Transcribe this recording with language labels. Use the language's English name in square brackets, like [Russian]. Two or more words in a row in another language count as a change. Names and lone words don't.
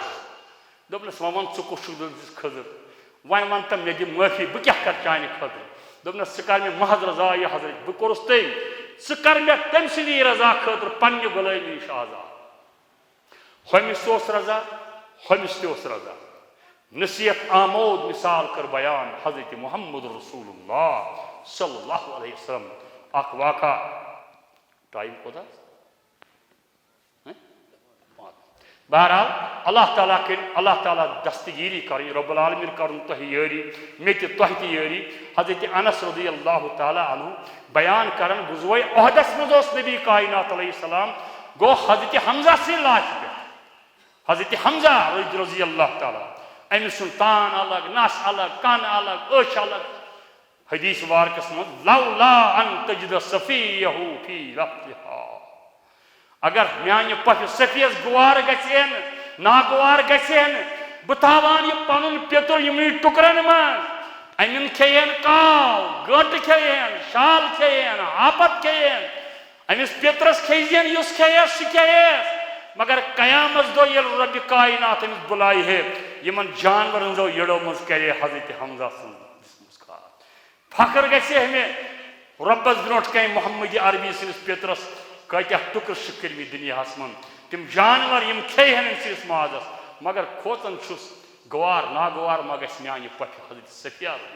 [Kashmiri] دوٚپنَس وۄنۍ وَن ژٕ کُس چھُکھ دوٚپنَس خضر وۄنۍ وَن تہٕ مےٚ دِ معٲفی بہٕ کیٛاہ کرٕ چانہِ خٲطرٕ دوٚپنَس ژٕ کر مےٚ محض رضا یہِ حضرت بہٕ کوٚرُس تٔمۍ ژٕ کر مےٚ تٔمۍ سٕنٛدی رضا خٲطرٕ پننہِ غلٲمی نِش آزاد ہُمِس تہِ اوس رضا ہُمِس تہِ اوس رضا نصیحت آمود مثال کٔر بیان حضرت محمد رسول اللہ [Arabic] صلی اللہ علیہ وسلم [Kashmiri] اکھ واقعہ ٹایم کوتاہ بہرحال اللہ تعالیٰ دستگیری کرٕنۍ رب العالمین کرُن تۄہہِ یٲری مےٚ تہِ تۄہہِ تہِ یٲری حضرت انس [Arabic] رضی اللہ تعالیٰ عنہ [Kashmiri] بیان کران بہٕ زوے عہدس منٛز اوس نبی کائنات علیہ السلام گوٚو حضرت حمزہ سٕنٛدِ لاشہِ پٮ۪ٹھ حضرت حمزہ [Arabic] رضی اللہ تعالیٰ [Kashmiri] أمِس سُنٛد تان الگ نس الگ کن الگ أچھ الگ حدیث مبارکس منٛز [Arabic] لولا ان تجد صفیہ فی رفتہا [Kashmiri] اگر میانہِ پۄفہِ صفیَس گوار گژھِ ناگوار گژھِ بہٕ تھاوان یہِ پنُن پیٚتُر یِمنٕے ٹُکرن منٛز أمِن کھیٚیَن کاو گٲنٹہٕ کھیٚیَن شال کھیٚیَن ہاپت کھیٚیَن أمِس پیٚترس کھیٚزٮ۪ن یُس کھیٚیَس سُہ کھیٚیَس مگر قیامت دۄہ ییٚلہِ رۄبِ کائنات أمِس بُلایہِ ہے یِمن جانورن ہٕنٛزو یٔڑو منٛز کرِ حضرت حمزہ سٕنٛز فخر گژھِ مےٚ رۄبس برونٛٹھ کنہِ محمد عربی سٕنٛدِس پیٚترس کۭتیاہ ٹُکر چھِ کٔرمٕتۍ دُنیاہس منٛز تِم جانور یِم کھیٚیہن أمۍ سٕنٛدِس مازس مگر کھوژان چھُس گوار ناگوار ما گژھِ میانہِ پۄفہِ حضرت صفیہ